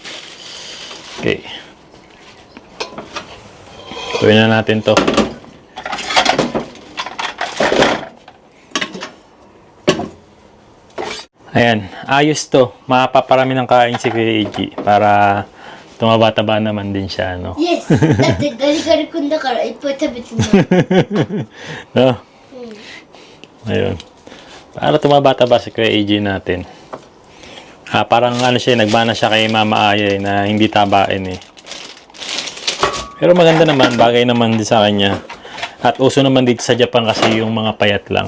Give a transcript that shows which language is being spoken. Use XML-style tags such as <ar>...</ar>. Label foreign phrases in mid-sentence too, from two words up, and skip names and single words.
<tl>Okay. Tuwin na natin to. Ayan, ayos to. Mapaparami ng kain si Kuya Eiji para tumaba-taba naman din siya, no?</tl> <en>Yes!</en> <ja>だってガリガリ君だからいっぱい食べてもらう。</ja> <tl>No? Ayun. Para tumaba-taba si Kuya Eiji natin. Parang siya, nagmana siya kay Mama Aya na hindi tabain eh. Pero maganda naman, bagay naman din sa kanya. At uso naman dito sa Japan kasi yung mga payat lang.</tl>